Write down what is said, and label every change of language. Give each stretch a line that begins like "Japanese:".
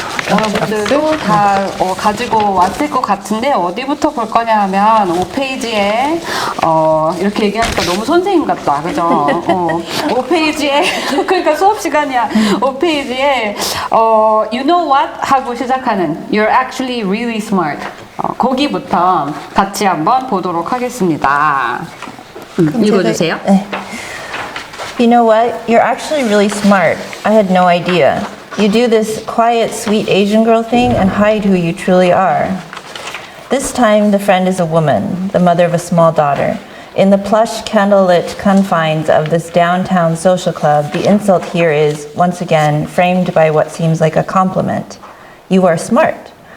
Korean: 여러분들도 다 가지고 왔을 것 같은데, 어디부터 볼 거냐 하면, 5페이지에, 이렇게 얘기하니까 너무 선생님 같다. 그죠? 5페이지에 그러니까 수업 시간이야. 5페이지에
English: you know what
Korean: 하고 시작하는
English: You're actually really smart.
Korean: 거기부터 같이 한번 보도록 하겠습니다. 읽어주세요. 네.
English: You know what? You're actually really smart. I had no idea. You do this quiet, sweet Asian girl thing and hide who you truly are. This time, the friend is a woman, the mother of a small daughter. In the plush, candlelit confines of this downtown social club, the insult here is, once again, framed by what seems like a compliment. You are smart.